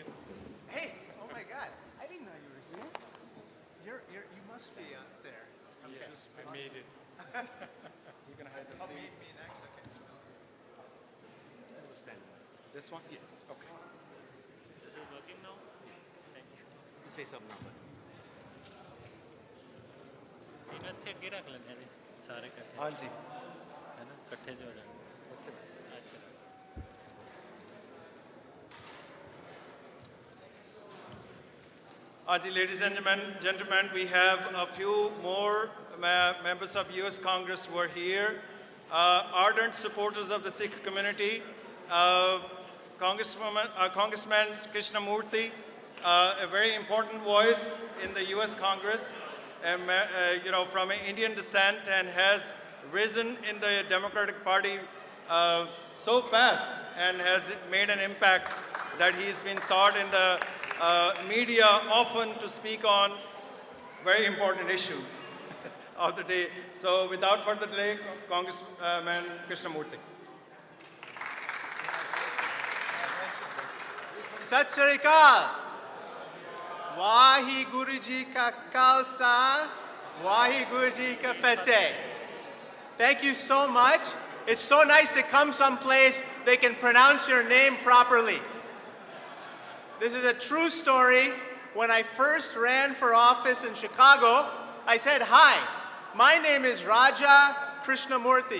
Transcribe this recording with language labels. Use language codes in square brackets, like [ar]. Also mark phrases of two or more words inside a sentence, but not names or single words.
[en] Hey, oh my God, I didn't know you were here. You must be out there. I made it. You're gonna hide the me next, okay. Stand. This one? Yeah. Okay. Is it working now? Thank you. You can say something now. [pa] ਇਹਨਾਂ ਤੇ ਅੱਗੇ ਰੱਖ ਲੈਂਦੇ ਨੇ ਸਾਰੇ ਇਕੱਠੇ ਹਾਂਜੀ ਹੈ ਨਾ ਇਕੱਠੇ ਜੋ ਹੋ ਜਾਣ ਅੱਛਾ [en] Ladies and gentlemen, we have a few more members of U.S. Congress who are here, ardent supporters of the Sikh community. Congressman Krishnamurthy, a very important voice in the U.S. Congress, from Indian descent, and has risen in the Democratic Party so fast and has made an impact that he's been sought in the media often to speak on very important issues of the day. So without further delay, Congressman Krishnamurthy. [pa] ਸਤਿ ਸ੍ਰੀ ਅਕਾਲ. ਵਾਹਿਗੁਰੂ ਜੀ ਕਾ ਖ਼ਾਲਸਾ, ਵਾਹਿਗੁਰੂ ਜੀ ਕੀ ਫ਼ਤਿਹ. [en] Thank you so much. It's so nice to come someplace they can pronounce your name properly. This is a true story. When I first ran for office in Chicago, I said, "Hi, my name is Raja Krishnamurthy."